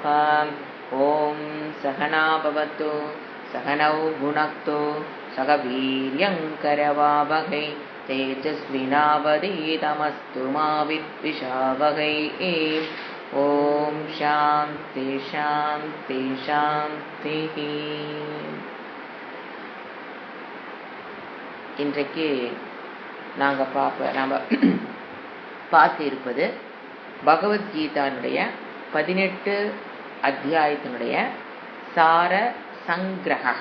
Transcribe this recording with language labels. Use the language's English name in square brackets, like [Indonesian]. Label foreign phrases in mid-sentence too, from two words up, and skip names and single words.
[Sanskrit] ॐ सहना भवतु सहनौ भुनक्तु सह वीर्यङ्करवावहै तेजस्विनावधीतमस्तु मा विद्विषावहै। ॐ शान्ति शान्ति शान्तिः। [Tamil] இன்றைக்கு நாம் பார்க்க இருப்பது பகவத்கீதானுடைய 18 அத்தியாயத்தினுடைய சார சங்கிரக.